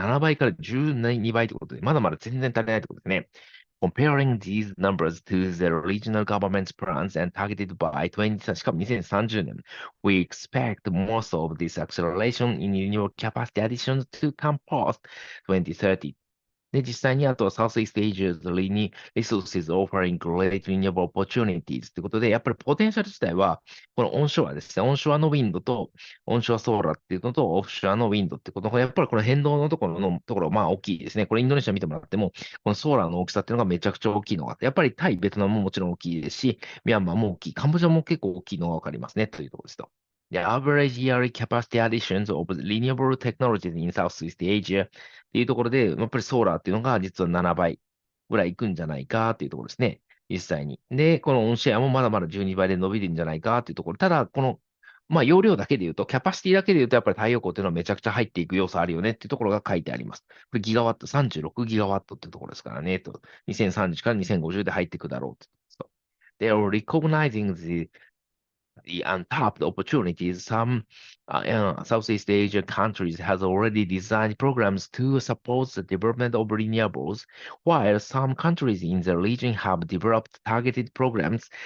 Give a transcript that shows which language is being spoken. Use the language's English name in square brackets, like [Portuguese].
[Japanese] 7倍から12倍ということで、まだまだ全然足りないということですね。 [English] Comparing these numbers to the regional government's plans and targeted by 20, [Japanese] しかも2030年, [English] we expect most of this acceleration in renewable capacity additions to come post 2030. [Japanese] で、実際にあとは [English] Southeast Asia's resources offering great renewable opportunities [Japanese] ということで、やっぱりポテンシャル自体は、このオンショアですね、オンショアのウィンドと、オンショアソーラーっていうのと、オフショアのウィンドっていうことが、やっぱりこの変動のところ、まあ大きいですね。これインドネシア見てもらっても、このソーラーの大きさっていうのがめちゃくちゃ大きいのがあって、やっぱりタイ、ベトナムももちろん大きいですし、ミャンマーも大きい、カンボジアも結構大きいのがわかりますね、というところですと。 [English] The average yearly capacity additions of renewable technologies in Southeast Asia [Japanese] っていうところで、やっぱりソーラーっていうのが実は7倍ぐらいいくんじゃないかっていうところですね。実際に。で、このオンシェアもまだまだ12倍で伸びるんじゃないかっていうところ。ただ、この、まあ、容量だけで言うと、キャパシティだけで言うと、やっぱり太陽光っていうのはめちゃくちゃ入っていく要素あるよねっていうところが書いてあります。これギガワット、36ギガワットっていうところですからね。2030から2050で入っていくだろうってと。 [English] They are recognizing the untapped opportunities. Some Southeast Asian countries has already designed programs to support the development of renewables, while some countries in the region have developed targeted programs.